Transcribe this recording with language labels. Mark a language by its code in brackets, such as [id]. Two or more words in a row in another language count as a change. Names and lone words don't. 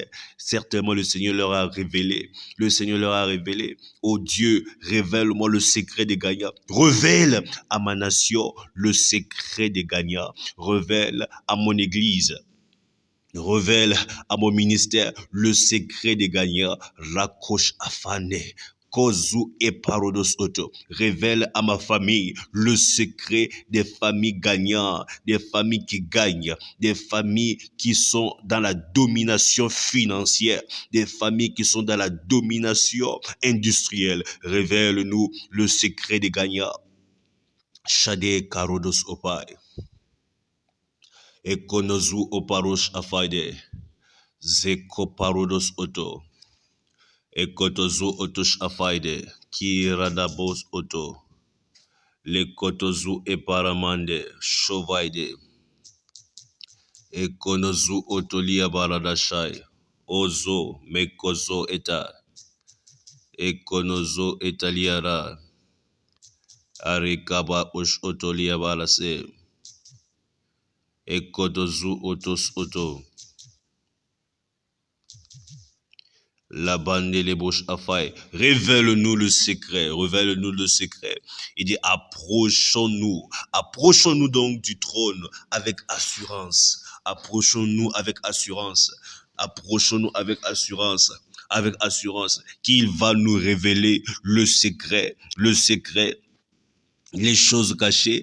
[fr] Certainement, le Seigneur leur a révélé. Le Seigneur leur a révélé. Oh Dieu, révèle-moi le secret des gagnants. Révèle à ma nation le secret des gagnants. Révèle à mon église. Révèle à mon ministère le secret des gagnants. Rakosh afane. Kozu et parodos auto. Révèle à ma famille le secret des familles gagnantes, des familles qui gagnent, des familles qui sont dans la domination financière, des familles qui sont dans la domination industrielle. Révèle-nous le secret des gagnants. Shade karodos opai. Ekonozu oparosh afaide. Zeko parodos oto. Ekotozu otosh afaide. Ki radabos oto. Lekotozu eparamande. Shovaide. Ekonozu otolia baradashai. Ozo mekozo eta. Ekonozo etaliara. Arikaba osh otolia balase. Ekotozu otos oto. La bande les bouches affaires. Révèle-nous le secret. Révèle-nous le secret. Il dit, approchons-nous donc du trône avec assurance. Approchons-nous avec assurance. Approchons-nous avec assurance qu'il va nous révéler le secret, les choses cachées.